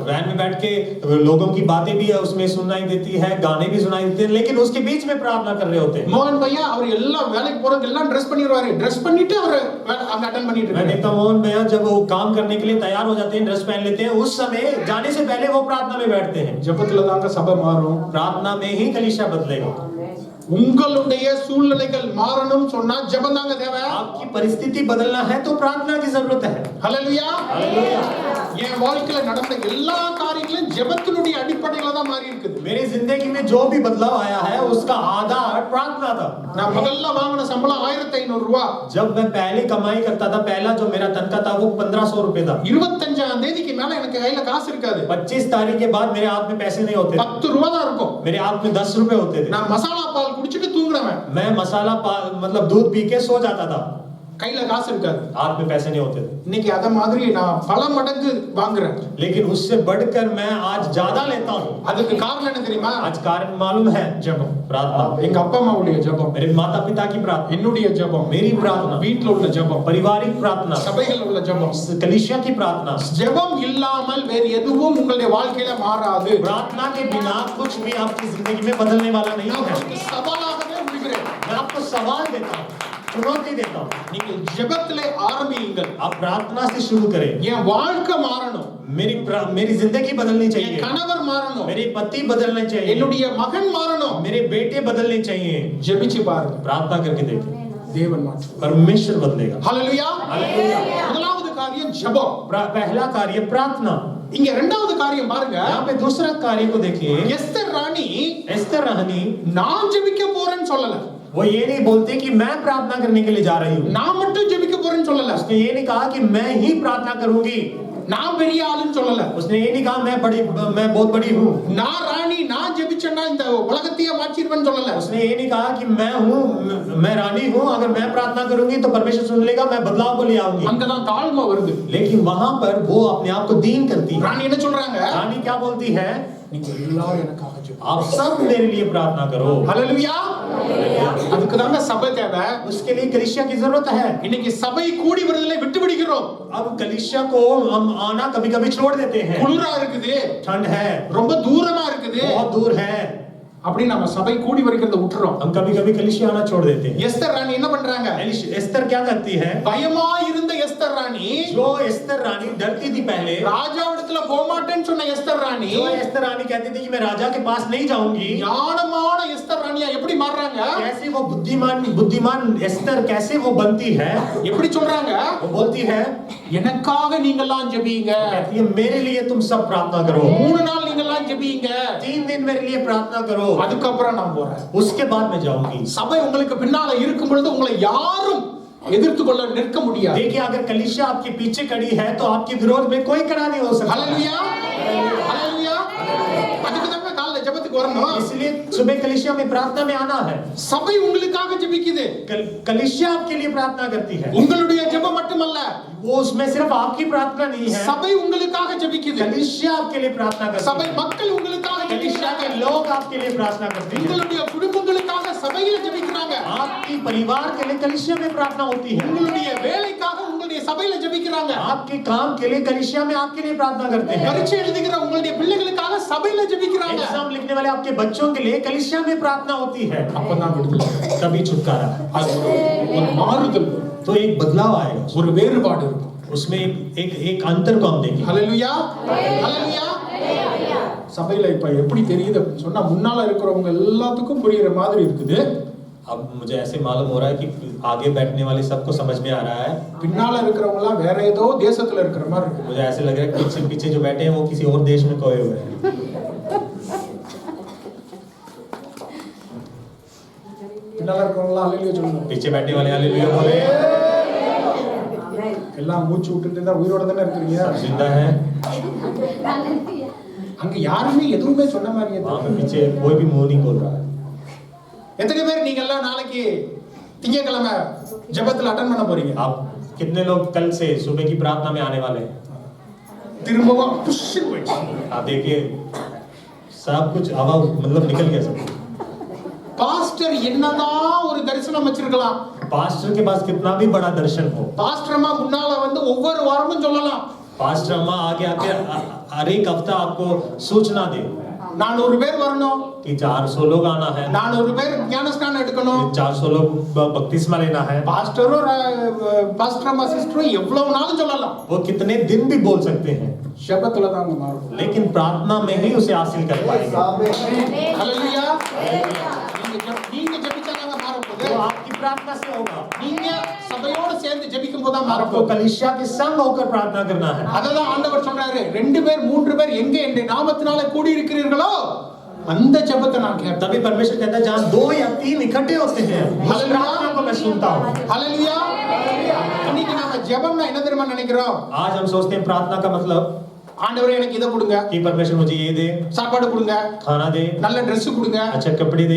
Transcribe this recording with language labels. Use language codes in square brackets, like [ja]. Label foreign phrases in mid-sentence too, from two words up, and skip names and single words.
[hi] वैन में बैठ के लोगों की बातें भी उसमें सुनाई देती है, गाने भी सुनाई देते हैं, लेकिन उसके बीच में प्रार्थना कर रहे होते हैं. [ta] மோகன் பையா அவர் எல்லாம் வேலைக்கு போறதுக்கு எல்லாம் ட்ரெஸ் பண்ணிடுவாரு. ட்ரெஸ் பண்ணிட்டு அவர் அங்க அட்டெண்ட் பண்ணிட்டு [hi] मैं [ta] இருக்காரு. [hi] देखता हूँ मोहन भैया जब वो काम करने के लिए तैयार हो जाते हैं, ड्रेस पहन लेते हैं, उस समय जाने से पहले वो प्रार्थना में बैठते हैं. [ta] ஜெபத்துல தாங்க சபை மாறும். [hi] प्रार्थना में ही कलीसिया बदलेगा. [ta] உங்களுடைய சூழ்நிலைகள் மாறணும் சொன்னா ஜெபம் தாங்க தேவை. [hi] आपकी परिस्थिति बदलना है तो प्रार्थना की जरूरत है. [ta] ஹalleluya. [hi] हालेलुया. [ta] என் வாழ்க்கையில நடந்த எல்லா காரியங்களும் ஜெபத்தினுடைய அடிப்படையில தான் மாறி இருக்குது. [hi] मेरी जिंदगी में जो भी बदलाव आया है उसका आधार प्रार्थना था. [ta] நான் முதல்ல வாங்கின சம்பளம் 1500 ரூபாய். [hi] जब मैं पहले कमाई करता था, पहला जो मेरा तनख्वाह था वो 1500 रुपए था. [ta] 25ஆம் தேதிக்கு மேல எனக்கு கையில காசு இருக்காது. [hi] 25 तारीख के बाद मेरे हाथ में पैसे नहीं होते. [ta] 10 ரூபாய் தான் இருக்கும். [hi] मेरे हाथ में 10 रुपए होते थे. [ta] நான் மசாலா பால் குடிச்சிட்டு தூங்குறவன். [hi] मैं मसाला मतलब दूध पी के सो जाता था. [ta] கையில காசு இருக்காது. [hi] हाथ में पैसे नहीं होते थे. [ta] இன்னைக்கு அத மாதிரி நான் பல மடங்கு வாங்குறேன். [hi] लेकिन उससे बढ़कर मैं आज ज्यादा लेता हूँ. [ta] அதுக்கு காரணம் என்ன தெரியுமா? [hi] आज कारण मालूम है? [ta] ஜெபம். [hi] प्रार्थना. [ta] எங்க அப்பா அம்மாவுடைய ஜெபம், [hi] मेरे माता पिता की प्रार्थना, [ta] என்னுடைய ஜெபம், [hi] मेरी प्रार्थना, [ta] வீட்ல உள்ள ஜெபம், [hi] पारिवारिक प्रार्थना, [ta] சபைகள் உள்ள ஜெபம். [hi] कलीसिया की प्रार्थना. [ta] ஜெபம் இல்லாமல் வேறு எதுவும் உங்களுடைய வாழ்க்கையில மாறாது. [hi] प्रार्थना के बिना कुछ भी आपकी जिंदगी में बदलने वाला नहीं [ta] நான் [hi] है. [ta] உங்களுக்கு சவாலாகவே விடுகிறேன். [hi] मैं आपको सवाल देता हूँ, चुनौती देता हूँ. [ta] நீங்கள் ஜெபத்திலே ஆரம்பியுங்கள். [hi] आप प्रार्थना से शुरू करें. [ta] என் வாழ்க்கை மாறணும், [hi] मेरी जिंदगी बदलनी [ta] என் [hi] चाहिए, [ta] கணவர் மாறணும், [hi] मेरे पति बदलने चाहिए, [ta] என்னுடைய மகன் மாறணும். [hi] मेरे बेटे बदलने चाहिए. [ta] ஜெபிச்சு பாருங்க, [hi] प्रार्थना करके देखें, [ta] தேவன் மாற்றும். [hi] परमेश्वर बदलेगा. [ta] ஹalleluya. [hi] हालेलुया. [ta] முதலாவது காரியம் ஜெபம். [hi] पहला कार्य प्रार्थना. [ta] இங்க இரண்டாவது காரியம் பாருங்க. [hi] यहाँ पे दूसरा कार्य को देखिए. [ta] எஸ்தர் ராணி [hi] एस्तर रानी [ta] நான் ஜெபிக்க போறேன்னு சொல்லல. [hi] वो ये नहीं बोलते कि मैं प्रार्थना करने के लिए जा रही हूँ. [ta] நான் மட்டும் ஜெபிக்க போறேன்னு சொல்லல. [hi] उसने ये नहीं कहा कि मैं ही प्रार्थना करूंगी. [ta] நான் பெரிய ஆளுன்னு சொல்லல. [hi] उसने ये नहीं कहा मैं बहुत बड़ी हूँ. [ta] நான் ராணி நான் ஜெபிச்சேன்னா இந்த உலகத்தையே மாற்றிடுவேன்னு சொல்லல. [hi] उसने ये नहीं कहा कि मैं रानी हूँ, अगर मैं प्रार्थना करूंगी तो परमेश्वर सुन लेगा, मैं बदलाव को ले आऊंगी. [ta] அங்கதான் தாழ்மை வருது. [hi] लेकिन वहां पर वो अपने आप को दीन करती है. [ta] ராணி என்ன சொல்றாங்க? [hi] रानी क्या बोलती है? [ta] நீங்க எல்லாரும் எனக்காக ஜெபிங்க. [hi] आप सब मेरे लिए प्रार्थना करो. [ta] ஹalleluya. அதுக்கு தாங்க சபை தேவை. [hi] उसके लिए कलीसिया की जरूरत है. [ta] இன்னைக்கு சபை கூடி வருதலை விட்டு விடுகிறோம். [hi] अब कलीसिया को हम आना कभी कभी छोड़ देते हैं. [ta] குளிரா இருக்குது, [hi] ठंड है, [ta] ரொம்ப தூரமா இருக்குது, [hi] बहुत दूर है, [ta] அப்படி நம்ம சபை கூடி வருகிறத விட்டுறோம். [hi] हम कभी कभी कलीसिया आना छोड़ देते हैं. [ta] எஸ்தர் ராணி என்ன பண்றாங்க? [hi] एस्तर क्या करती है? [ta] பயமா இருந்த எஸ்தர் ராணி, [hi] जो एस्तर रानी डरती थी पहले, [ta] ராஜாவிடத்துல போக மாட்டேன்னு சொன்ன எஸ்தர் ராணி, [hi] जो एस्तर रानी कहती थी कि मैं राजा के पास नहीं जाऊंगी, [ta] ஞானமான எஸ்தர் ராணியா எப்படி மாறுறாங்க? [hi] कैसे वो बुद्धिमान एस्तर कैसे वो बनती है? [ta] எப்படி சொல்றாங்க? [hi] वो बोलती है, [ta] எனக்காக நீங்கெல்லாம் ஜெபிங்க, [hi] कहती है मेरे लिए तुम सब प्रार्थना करो, [ta] 3 நாள் நீங்கெல்லாம் ஜெபிங்க, [hi] 3 दिन मेरे लिए प्रार्थना करो, [ta] அதுக்கப்புறம் நான் போறேன். [hi] उसके बाद मैं जाऊंगी. [ta] சபை உங்களுக்கு பின்னால இருக்கும் பொழுது உங்களை யாரும் எதிர்த்து கொள்ள நிற்க முடியாது. [hi] देखिए अगर कलीसिया आपके पीछे खड़ी है तो आपके विरोध में कोई खड़ा नहीं हो सकता. [ta] ஹalleluya. ஹalleluya. அதுக்கு தான் காலைல ஜெபத்துக்கு வரணும். [hi] इसलिए सुबह कलीसिया में प्रार्थना में आना है. [ta] சபை உங்களுக்காக ஜெபிக்குது. [hi] कलीसिया आपके लिए प्रार्थना करती है. [ta] உங்களுடைய ஜெபம் மட்டுமல்ல, [hi] वो उसमें सिर्फ आपकी प्रार्थना नहीं है, [ta] சபை உங்களுக்காக ஜெபிக்குது. [hi] कलीसिया आपके लिए प्रार्थना करती [ta] சபை [hi] है. [ta] மக்கள் உங்களுக்காக [hi] कलीसिया [ta] ஜெபிக்கிறாங்க. [hi] के लोग आपके लिए प्रार्थना करते हैं. [ta] உங்களுடைய குடும்பங்களுக்காக சபையில ஜெபிக்கிறாங்க. [hi] आपकी परिवार के लिए कलीसिया में प्रार्थना होती है. [ta] உங்களுடைய வேலைக்காக உங்களுடைய சபையில ஜெபிக்கிறாங்க. [hi] आपके काम के लिए कलीसिया में आपके लिए प्रार्थना करते हैं. [ta] பரீட்சை எழுதுகிற உங்களுடைய பிள்ளைகளுக்காக சபையில ஜெபிக்கிறாங்க. [hi] एग्जाम लिखने वाले आपके बच्चों के लिए कलीसिया में प्रार्थना होती है. [ta] அப்பதான் விடுதலை, [hi] तभी छुटकारा. [ta] அது ஒரு மாறுதல், [hi] तो एक बदलाव आएगा, [ta] ஒரு வேறுபாடு இருக்கும். [hi] उसमें एक अंतर को हम देखेंगे। [ta] ஹalleluya ஹalleluya சபையில இப்ப எப்படி தெரியுது அப்படின்னு சொன்னா முன்னால இருக்கிறவங்க எல்லாத்துக்கும் புரியுற மாதிரி இருக்குது. [hi] अब मुझे ऐसे मालूम हो रहा है कि आगे बैठने वाले सबको समझ में आ रहा है। [ta] பின்னால இருக்கிறவங்க எல்லாம் வேற ஏதோ தேசத்துல இருக்கிற மாதிரி இருக்கு. [hi] मुझे ऐसे लग रहा है कि पीछे जो बैठे हैं वो किसी और देश में खोए हुए हैं। [ta] பின்னால இருக்கிறவங்க எல்லாம் ஹalleluya சொல்லுங்க. [hi] पीछे बैठने वाले हालेलुया बोले। [ta] Amen. எல்லாம் மூச்சு விட்டுட்டு தான் உயிரோட தானே இருக்கிறீங்க. [hi] सब जिंदा हैं। [ta] அங்க யாருமே எதுவுமே சொன்ன மாதிரியே [hi] वहाँ पे पीछे कोई भी मुंह नहीं खोल रहा है। [ta] எத்தனை பேர் நீங்க எல்லாம் நாளைக்கு திங்கட்கிழமை ஜெபத்துல அட்டெண்ட் பண்ண போறீங்க? [hi] आप कितने लोग कल से सुबह की प्रार्थना में आने वाले हैं? [ta] திரும்பவும் புஷ் போயிடுச்சு. [hi] आप देखिए सब कुछ हवा मतलब निकल गया सब। [ta] பாஸ்டர் என்னதான் ஒரு தரிசனம் வச்சிருக்கலாம். [hi] पास्टर के पास कितना भी बड़ा दर्शन हो, [ta] பாஸ்டர் அம்மா முன்னால வந்து ஒவ்வொரு வாரமும் சொல்லலாம். [hi] पास्टर अम्मा आगे आके हर एक हफ्ता आपको सूचना दे [ta] 400 பேர் வரணும், [hi] कि 400 लोग आना है, [ta] 400 பேர் ஞானஸ்நானம் எடுக்கணும். [hi] 400 लोग बपतिस्मा लेना है। [ta] பாஸ்டரும் பாஸ்டர் அம்மா சிஸ்டரும் எவ்வளவு நாளும் சொல்லலாம். [hi] वो कितने दिन भी बोल सकते हैं, [ta] ஜெபத்துல தான் மாறும். [hi] लेकिन प्रार्थना में ही उसे हासिल कर पाएंगे। [ta] ஹalleluya. நீங்க ஜெபிச்சாங்க மாறும் போது [hi] वो आपकी प्रार्थना से होगा। [ta] நீங்க சபையோட சேர்ந்து ஜெபிக்கும் போது தான் மாறும். [hi] आपको कलीसिया के संग होकर प्रार्थना करना है। [ta] அததான் ஆண்டவர் சொல்றாரு, 2 பேர் 3 பேர் எங்க என்னுடைய நாமத்தினால கூடி இருக்கிறீர்களோ அந்த ஜெபத்தை நான் கேட்பேன். [hi] तभी परमेश्वर कहता है जहां 2 या 3 इकट्ठे होते हैं उस प्रार्थना को मैं सुनता हूं। [ta] ஹalleluya. இன்னைக்கு நாம ஜெபம்னா என்ன தெரியுமா நினைக்கிறோம்? [hi] आज हम सोचते हैं प्रार्थना का मतलब [ta] ஆண்டவரே எனக்கு இத கொடுங்க, [hi] कि परमेश्वर मुझे ये दे, [ta] சாப்பாடு கொடுங்க, [hi] खाना दे, [ta] நல்ல Dress கொடுங்க, [hi] अच्छा कपड़े दे,